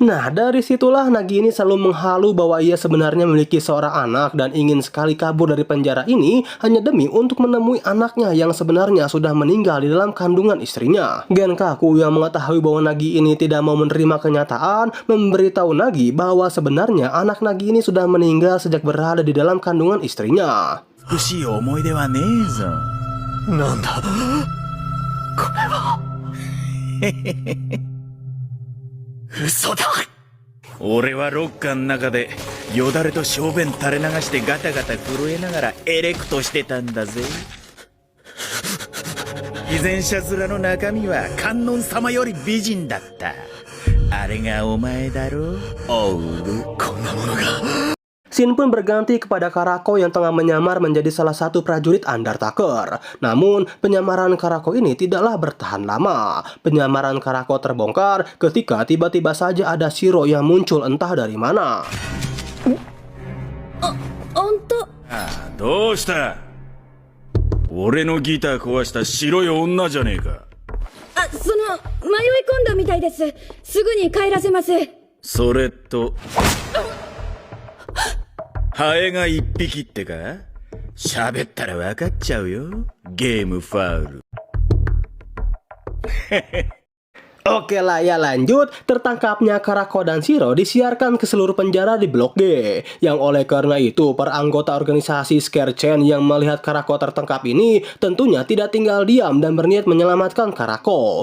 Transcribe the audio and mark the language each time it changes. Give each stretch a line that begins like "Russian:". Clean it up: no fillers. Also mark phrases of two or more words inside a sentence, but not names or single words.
Indonesian: Nah, dari situlah Nagi ini selalu menghalu bahwa ia sebenarnya memiliki seorang anak dan ingin sekali kabur dari penjara ini hanya demi untuk menemui anaknya yang sebenarnya sudah meninggal di dalam kandungan istrinya. Genkaku yang mengetahui bahwa Nagi ini tidak mau menerima kenyataan memberitahu Nagi bahwa sebenarnya anak Nagi ini sudah meninggal sejak berada di dalam kandungan istrinya.
Japanese: 欲しい思い出はねえぞ。なんだこれは。嘘だ。俺はロッカーの中でよだれと小便垂れ流してガタガタ震えながらエレクトしてたんだぜ。偽善者面の中身は観音様より美人だった。あれがお前だろ、オウル。こんなものが。
Indonesian: Scene pun berganti kepada Karako yang tengah menyamar menjadi salah satu prajurit Undertaker. Namun, penyamaran Karako ini tidaklah bertahan lama. Penyamaran Karako terbongkar ketika tiba-tiba saja ada Shiro yang muncul entah dari mana.
Japanese: ああ、どうした？俺のギター壊した白い女じゃねえか。あ、迷い込んだみたいです。すぐに帰らせます。それとハエが一匹ってか？喋ったら分かっちゃうよ。ゲームファウル。
Indonesian: Oke lah ya, lanjut. Tertangkapnya Karako dan Shiro disiarkan ke seluruh penjara di Blok G. Yang oleh karena itu para anggota organisasi Scare Chain yang melihat Karako tertangkap ini tentunya tidak tinggal diam dan berniat menyelamatkan Karako.